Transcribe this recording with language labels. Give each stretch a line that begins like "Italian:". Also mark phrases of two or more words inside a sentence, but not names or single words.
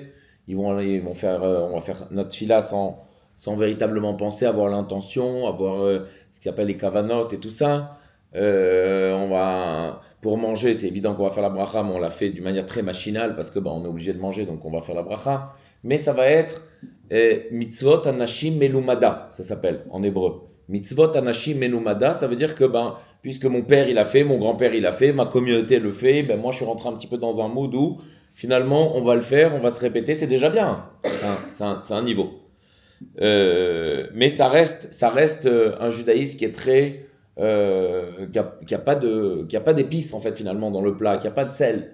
French: Ils vont faire, on va faire notre fila sans véritablement penser, avoir l'intention, avoir ce qu'ils appellent les kavanot et tout ça. Pour manger, c'est évident qu'on va faire la bracha, mais on l'a fait d'une manière très machinale parce que on est obligé de manger, donc on va faire la bracha. Mais ça va être
Hebrew: מצות אנשים מלמדה,
French: ça s'appelle en hébreu.
Hebrew: מצות אנשים מלמדה,
French: ça veut dire que puisque mon père il a fait, mon grand-père il a fait, ma communauté le fait, moi je suis rentré un petit peu dans un mood où finalement on va le faire, on va se répéter, c'est déjà bien. C'est un niveau. Mais ça reste un judaïsme qui est très qui a pas d'épices en fait finalement dans le plat, qui a pas de sel.